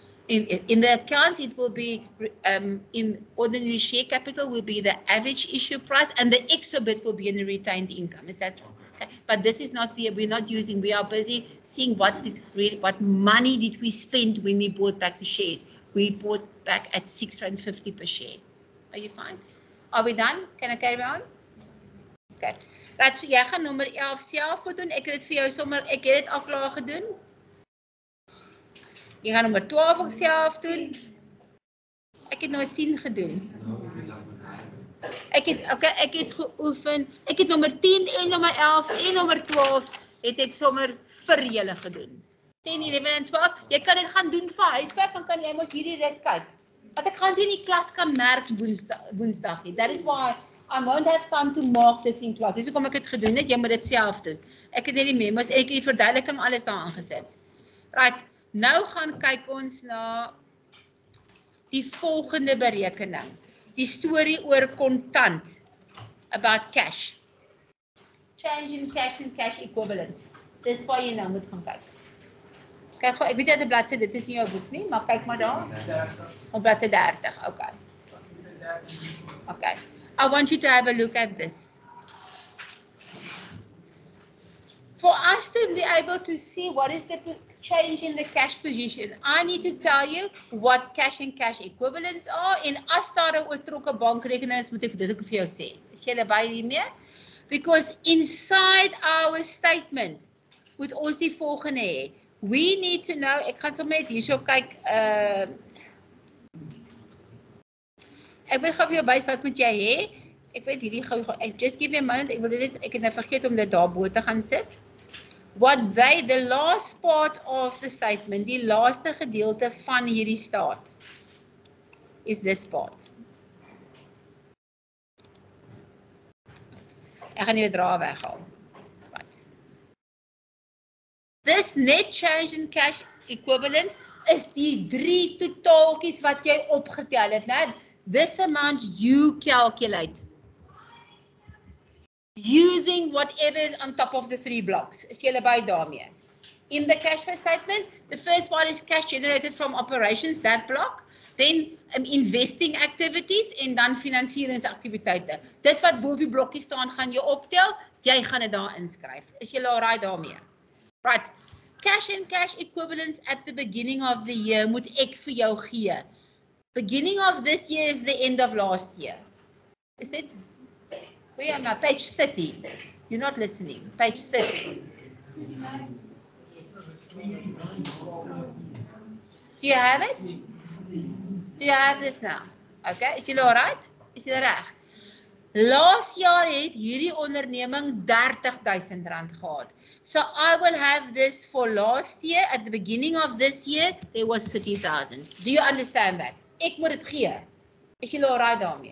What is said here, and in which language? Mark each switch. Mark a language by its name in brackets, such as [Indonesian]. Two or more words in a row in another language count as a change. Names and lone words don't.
[English] In the accounts, it will be, in ordinary share capital will be the average issue price and the extra bit will be in the retained income. Is that okay? but this is not the, we're not using, we are busy seeing what money did we spend when we bought back the shares. We bought back at R6.50 per share. Are you fine? Are we done? Can I carry on? Okay. [Afrikaans] Right, so jy gaan nommer 11 self doen. Ek het dit vir jou sommer, ek het dit al klaar gedoen. Jy gaan nommer 12 ook self doen. Ek het nommer 10 gedoen. Ek het geoefen. Ek het nommer 10 en nommer 11 en nommer 12 het ek sommer vir julle gedoen. 10, 11 en 12. Jy kan dit gaan doen vir huiswerk, dan kan jy mos hierdie dit kyk. Want ek gaan dit in die klas kan merk woensdag nie. [English] That is why I won't have time to mark this in class. [Afrikaans] Dis hoekom ek dit gedoen het, jy moet dit self doen. Ek het net die memos, ek het die verduideliking alles daar aangesit. Right, nou gaan kyk ons na die volgende berekening. Die storie oor kontant, [English] about cash. Change in cash and cash equivalents. [Afrikaans] Dis waar jy nou moet gaan kyk. Kyk gou, ek weet jy het 'n bladsy, dit is nie jou boek nie, maar kyk maar daar. Op bladsy 30, okay. Okay. [English] I want you to have a look at this. For us to be able to see what is the change in the cash position, I need to tell you what cash and cash equivalents are. [Afrikaans] En as daar 'n oortrokke bankrekening is, moet ek dit ook vir jou sê. Is jy by hiermee? [English] Because inside our statement [Afrikaans] moet ons die volgende hê. [English] We need to know, [Afrikaans] ek gaan sommer net hierso kyk, ek wil gou vir jou wys wat moet jy hê. Ek weet hierdie gou, [English] just give me a moment, [Afrikaans] ek het nou vergeet om dit daarbo te gaan sit. [English] What the last part of the statement, [Afrikaans] die laaste gedeelte van hierdie staat, [English] is this part. [Afrikaans] Ek gaan nie dra weghaal. [English] Right. This net change in cash equivalents is [Afrikaans] die 3 totaaltjies wat jy opgetel het, né? [English] This amount you calculate using whatever is on top of the 3 blocks. [Afrikaans] Is julle by daarmee? [English] In the cash flow statement, the first one is cash generated from operations, that block. Then investing activities [Afrikaans] en dan finansieringsaktiwiteite. Dit wat bo op die blokkie staan, gaan jy optel, jy gaan dit daar inskryf. Is julle alright daarmee? [English] Right. Cash and cash equivalents at the beginning of the year [Afrikaans] moet ek vir jou gee. [English] Beginning of this year is the end of last year. [Afrikaans] Is dit? [English] Where am I? Page 30. You're not listening. Page 30. Do you have it? Do you have this now? [Afrikaans] Okay, is julle alright? Is julle reg? Laas jaar het hierdie onderneming R30,000 gehad. [English] So I will have this for last year. At the beginning of this year, there was 30,000. Do you understand that? [Afrikaans] Ek moet dit gee. Is julle alright daarmee?